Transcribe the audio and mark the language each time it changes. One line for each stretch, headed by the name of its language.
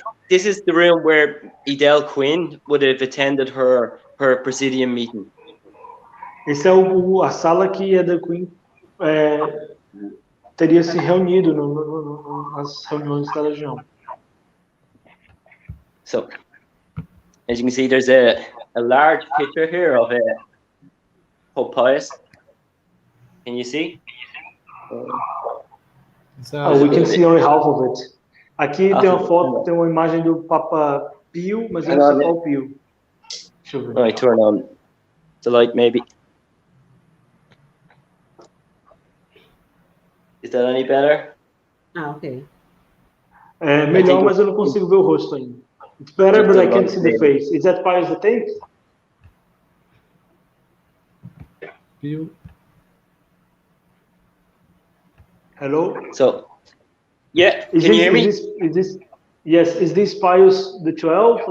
English: This is the room where Edel Quinn would have attended her Presidium meeting.
Portuguese: Esse é a sala que Edel Quinn teria se reunido nas reuniões da Legião.
English: So, as you can see, there's a large picture here of Pope Pius. Can you see? We can see only half of it.
Portuguese: Aqui tem uma foto, tem uma imagem do Papa Pio, mas eu não sei qual Pio. Deixa eu ver.
English: All right, turn on the light, maybe. Is that any better? Ok.
Portuguese: É melhor, mas eu não consigo ver o rosto ainda.
English: It's better, but I can't see the face. Is that Pius X?
Portuguese: Pio.
English: Hello? So, yeah, can you hear me? Is this Pius the 12th?